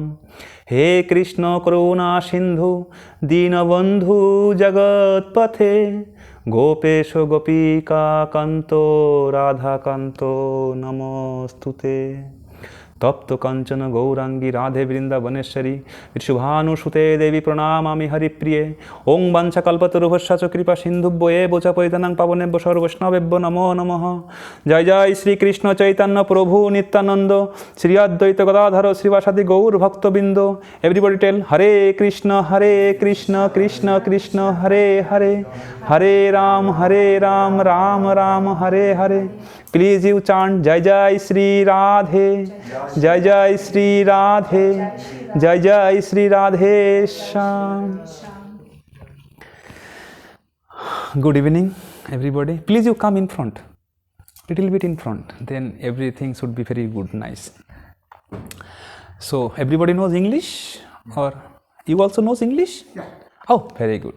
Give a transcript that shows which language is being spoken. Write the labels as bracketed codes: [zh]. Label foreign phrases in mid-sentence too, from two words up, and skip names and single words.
[sa] হে কৃষ্ণ করুণা সিন্ধু দীনবন্ধু জগৎপথে গোপেশ গোপিকা কান্ত রাধাকান্ত নমস্তুতে। তপ্ত কাঞ্চন গৌরাঙ্গী রাধে বৃন্দাবনেশ্বরী ঋষভানুসুতে দেবী প্রণামামি হরিপ্রিয়ে। ওং বাঞ্ছাকল্পতরুভ্যশ্চ কৃপা সিন্ধুভ্য এব চ পতিতানাং পাবনেভ্য সর্বৈষ্ণবেভ্যো নমো নমঃ। জয় জয় শ্রীকৃষ্ণ চৈতন্য প্রভু নিত্যানন্দ শ্রী অদ্বৈত গদাধর শ্রীবাসাদি গৌর ভক্তবৃন্দ। [en] Everybody tell [sa] হরে কৃষ্ণ কৃষ্ণ কৃষ্ণ হরে হরে, হরে রাম রাম রাম হরে হরে। [en] Please you chant [sa] জয় জয় শ্রী রাধে, জয় জয় শ্রী রাধে, জয় জয় শ্রী রাধে শ্যাম। [en] Good evening everybody. Please you come in front, little bit in front, then everything should be very good, nice. So everybody knows English, or you also knows English? Yeah. Oh, very good.